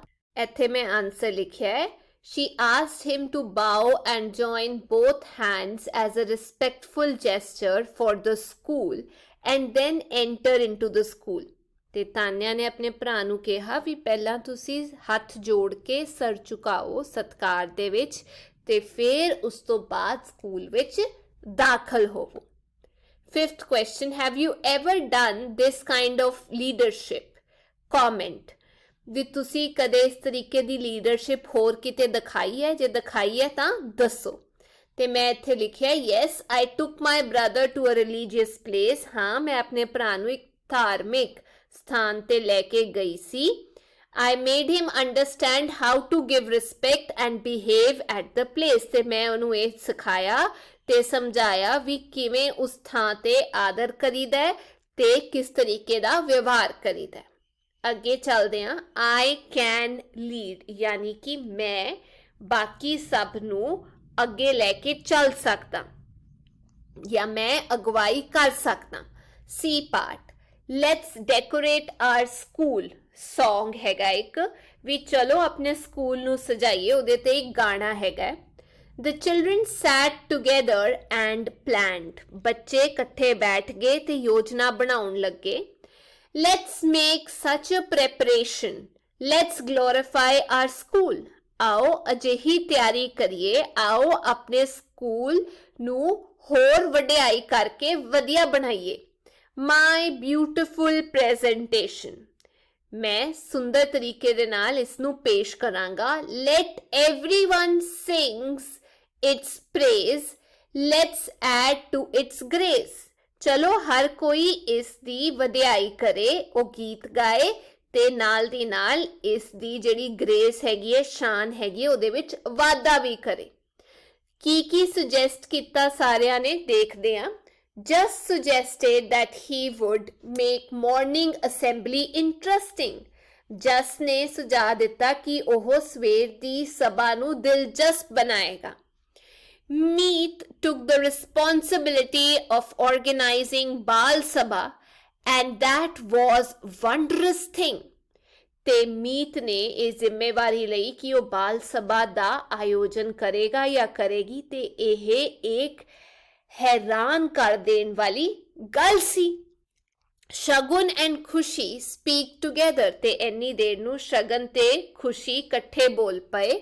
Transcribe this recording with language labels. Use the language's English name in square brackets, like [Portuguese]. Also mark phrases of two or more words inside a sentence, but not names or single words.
[Punjabi] ਇੱਥੇ ਮੈਂ ਆਨਸਰ ਲਿਖਿਆ ਹੈ, [English] she asked him to bow and join both hands as a respectful gesture for the school and then enter into the school। [Punjabi] ਤੇ ਤਾਨਿਆ ਨੇ ਆਪਣੇ ਭਰਾ ਨੂੰ ਕਿਹਾ ਵੀ ਪਹਿਲਾਂ ਤੁਸੀਂ ਹੱਥ ਜੋੜ ਕੇ ਸਰ ਝੁਕਾਓ ਸਤਿਕਾਰ ਦੇ ਵਿੱਚ ਤੇ ਫਿਰ ਉਸ ਤੋਂ ਬਾਅਦ ਸਕੂਲ ਵਿੱਚ ਦਾਖਲ ਹੋਵੋ। [English] Fifth question, have you ever done this kind of leadership? Comment, [Punjabi] ਵੀ ਤੁਸੀਂ ਕਦੇ ਇਸ ਤਰੀਕੇ ਦੀ ਲੀਡਰਸ਼ਿਪ ਹੋਰ ਕਿਤੇ ਦਿਖਾਈ ਹੈ? ਜੇ ਦਿਖਾਈ ਹੈ ਤਾਂ ਦੱਸੋ। ਤੇ ਮੈਂ ਇੱਥੇ ਲਿਖਿਆ [English] yes, I took my brother to a religious place. [Punjabi] ਹਾਂ, ਮੈਂ ਆਪਣੇ ਭਰਾ ਨੂੰ ਇੱਕ ਧਾਰਮਿਕ ਸਥਾਨ ਤੇ ਲੈ ਕੇ ਗਈ ਸੀ। [English] I made him understand how to give respect and behave at the place. [Punjabi] ਤੇ ਮੈਂ ਉਹਨੂੰ ਇਹ ਸਿਖਾਇਆ ਤੇ ਸਮਝਾਇਆ ਵੀ ਕਿਵੇਂ ਉਸ ਥਾਂ ਤੇ ਆਦਰ ਕਰੀਦਾ ਹੈ ਤੇ ਕਿਸ ਤਰੀਕੇ ਦਾ ਵਿਵਹਾਰ ਕਰੀਦਾ ਹੈ। ਅੱਗੇ ਚੱਲਦੇ ਹਾਂ। [English] I can lead, [Punjabi] ਯਾਨੀ ਕਿ ਮੈਂ ਬਾਕੀ ਸਭ ਨੂੰ ਅੱਗੇ ਲੈ ਕੇ ਚੱਲ ਸਕਦਾ ਜਾਂ ਮੈਂ ਅਗਵਾਈ ਕਰ ਸਕਦਾ। [English] C part, let's decorate our school. [Punjabi] Song ਹੈਗਾ ਇੱਕ ਵੀ ਚਲੋ ਆਪਣੇ ਸਕੂਲ ਨੂੰ ਸਜਾਈਏ, ਉਹਦੇ ਤੇ ਇੱਕ ਗਾਣਾ ਹੈਗਾ। [English] The children sat together and planned. [Punjabi] ਬੱਚੇ ਇਕੱਠੇ ਬੈਠ ਗਏ ਤੇ ਯੋਜਨਾ ਬਣਾਉਣ ਲੱਗੇ। [English] Let's make such a preparation. Let's glorify our school. [Punjabi] ਆਓ ਅਜਿਹੀ ਤਿਆਰੀ ਕਰੀਏ, ਆਓ ਆਪਣੇ ਸਕੂਲ ਨੂੰ ਹੋਰ ਵਡਿਆਈ ਕਰਕੇ ਵਧੀਆ ਬਣਾਈਏ। [English] My beautiful presentation. [Punjabi] ਮੈਂ ਸੁੰਦਰ ਤਰੀਕੇ ਦੇ ਨਾਲ ਇਸ ਨੂੰ ਪੇਸ਼ ਕਰਾਂਗਾ। [English] Let everyone sings its praise. Let's add to its grace. [Punjabi] ਚਲੋ ਹਰ ਕੋਈ ਇਸ ਦੀ ਵਧਾਈ ਕਰੇ, ਉਹ ਗੀਤ ਗਾਏ ਤੇ ਨਾਲ ਦੀ ਨਾਲ ਇਸ ਦੀ ਜਿਹੜੀ ਗ੍ਰੇਸ ਹੈਗੀ ਹੈ, ਸ਼ਾਨ ਹੈਗੀ ਹੈ, ਉਹਦੇ ਵਿੱਚ ਵਾਧਾ ਵੀ ਕਰੇ। ਕੀ ਸੁਜੈਸਟ ਕੀਤਾ ਸਾਰਿਆਂ ਨੇ, ਦੇਖਦੇ ਹਾਂ। [English] Just suggested that he would make morning assembly interesting. [Punjabi] ਜਸ ਨੇ ਸੁਝਾਅ ਦਿੱਤਾ ਕਿ ਉਹ ਸਵੇਰ ਦੀ ਸਭਾ ਨੂੰ ਦਿਲਚਸਪ ਬਣਾਏਗਾ। [English] Meet took the responsibility of organizing Bal Sabha, and that was wondrous thing. [Punjabi] ਤੇ ਮੀਤ ਨੇ ਇਹ ਜ਼ਿੰਮੇਵਾਰੀ ਲਈ ਕਿ ਉਹ ਬਾਲ ਸਭਾ ਦਾ ਆਯੋਜਨ ਕਰੇਗਾ ਜਾਂ ਕਰੇਗੀ ਤੇ ਇਹ ਇੱਕ ਹੈਰਾਨ ਕਰ ਦੇਣ ਵਾਲੀ ਗੱਲ ਸੀ। [English] Shagun and Khushi speak together [Punjabi] ਤੇ ਇੰਨੀ ਦੇਰ ਨੂੰ ਸ਼ਗਨ ਤੇ ਖੁਸ਼ੀ ਇਕੱਠੇ ਬੋਲ ਪਏ।